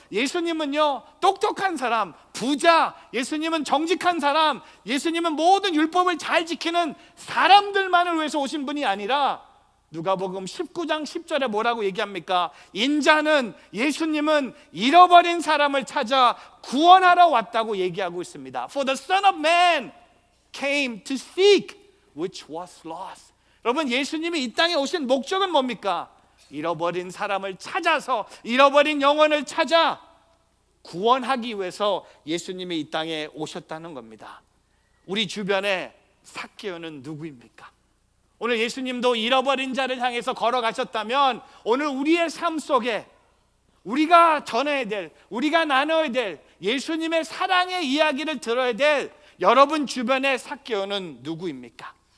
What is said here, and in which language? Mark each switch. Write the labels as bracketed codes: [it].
[ko] 예수님은요 똑똑한 사람, 부자, 예수님은 정직한 사람, 예수님은 모든 율법을 잘 지키는 사람들만을 위해서 오신 분이 아니라 누가복음 19장 10절에 뭐라고 얘기합니까? 인자는, 예수님은 잃어버린 사람을 찾아 구원하러 왔다고 얘기하고 있습니다. [en] For the Son of Man came to seek which was lost. [ko] 여러분, 예수님이 이 땅에 오신 목적은 뭡니까? 잃어버린 사람을 찾아서, 잃어버린 영혼을 찾아 구원하기 위해서 예수님이 이 땅에 오셨다는 겁니다. 우리 주변에 삭개오는 누구입니까? 오늘 예수님도 잃어버린 자를 향해서 걸어가셨다면 오늘 우리의 삶 속에 우리가 전해야 될, 우리가 나눠야 될 예수님의 사랑의 이야기를 들어야 될 여러분 주변의 삭개오는 누구입니까?